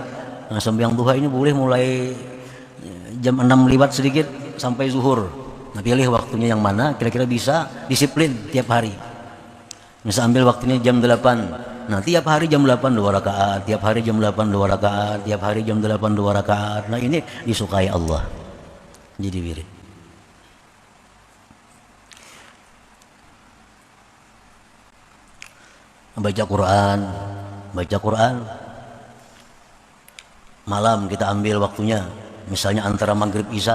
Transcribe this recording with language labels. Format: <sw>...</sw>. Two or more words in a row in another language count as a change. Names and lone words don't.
<id>Nah, sembahyang duha ini boleh mulai jam 6 lewat sedikit sampai zuhur. Nah, pilih waktunya yang mana kira-kira bisa disiplin tiap hari. Misal ambil waktunya jam 8. Nah, tiap hari jam 8 2 rakaat, tiap hari jam 8 2 rakaat, tiap hari jam 8 2 rakaat. Nah, ini disukai Allah. Jadi wirid. Baca Quran malam kita ambil waktunya, misalnya antara maghrib isya.</id>